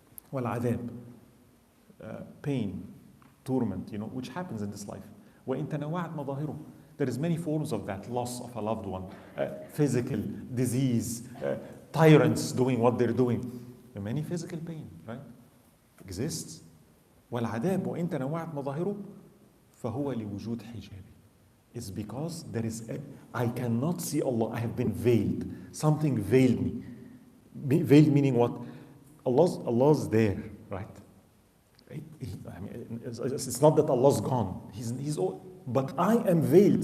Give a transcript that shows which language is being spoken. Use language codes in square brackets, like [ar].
[en] Wal adhab, pain, torment, which happens in this life. [ar] وَإِن تَنَوَّعَتْ مَظَاهِرُهُ. [en] There is many forms of that, loss of a loved one, physical, disease, tyrants doing what they're doing. Many physical pain, right? Exists. [ar] وَالْعَذَابُ وَإِن تَنَوَّعَتْ مَظَاهِرُهُ فَهُوَ لِوُجُودِ حِجَابِ. [en] is because I cannot see Allah. I have been veiled. Something veiled me. Veiled meaning what? Allah's there, right? It's not that Allah's gone. But I am veiled.